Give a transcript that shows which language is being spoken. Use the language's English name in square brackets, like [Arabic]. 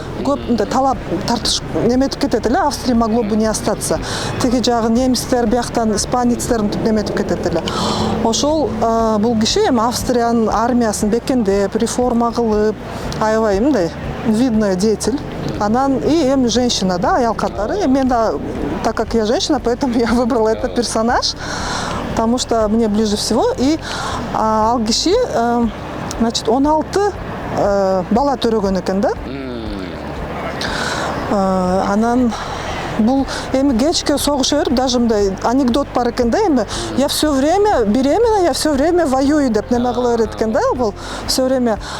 [Kyrgyz] Көп талап тартыш неметип кетет эле, [Russian] Австрия могло бы не остаться. [Kyrgyz] Тиги жагы немистер, бияктан испанецтер неметип кетет эле. Ошол бул киши эми Австриянын армиясын бекемдеп, реформа кылып, аябай мындай [Russian] видный деятель. [Kyrgyz] Анан и эми женщина, да, аял катары. Мен да, [Russian] так как я женщина, поэтому я выбрала этот персонаж, потому что мне ближе всего. [Kyrgyz] И ал киши, значит, 16 бала төрөгөн экен да. Анан бул эми кечке согуша берип, даже мындай анекдот бар экен да, эми [Russian] я все время беременна, я все время воюю [Kyrgyz] деп неме кыла берет экен да, бул все время.